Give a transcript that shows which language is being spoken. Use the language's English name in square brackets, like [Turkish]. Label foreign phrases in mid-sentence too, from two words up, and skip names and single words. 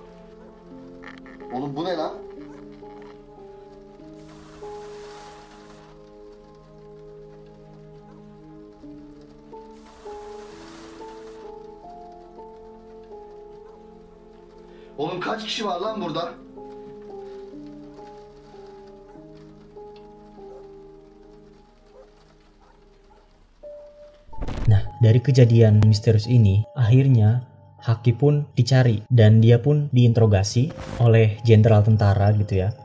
[Turkish] Oğlum bu ne lan? Oğlum kaç kişi var lan burada? [Indonesian] Nah, dari kejadian misterius ini, akhirnya Haki pun dicari dan dia pun diinterogasi oleh jenderal tentara gitu ya.